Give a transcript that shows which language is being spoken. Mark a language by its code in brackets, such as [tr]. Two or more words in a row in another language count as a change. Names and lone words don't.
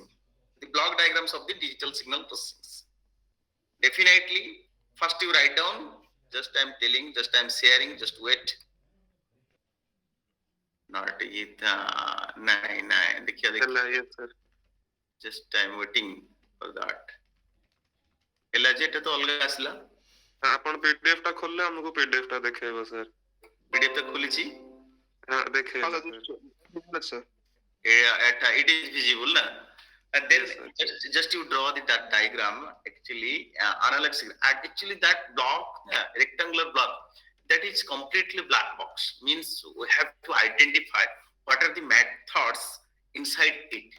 [en] The block diagrams of the digital signal processing. Definitely, first you write down. Just I am telling. Just I am sharing. Just wait. Not it. Nine. Yes, sir. Just I am waiting for that. [mr] LJ तो अलग आसला. [or] ଆପଣ PDF ଟା ଖୋଲିଲେ ଆମକୁ PDF ଟା ଦେଖେଇବ sir. PDF ତ ଖୋଲିଛି. ହଁ ଦେଖେଇବ sir. [en] It is visible na. And then Yes, just you draw that diagram. Actually, analog signal. Actually, that block, rectangular block, that is completely black box. Means we have to identify what are the methods inside it.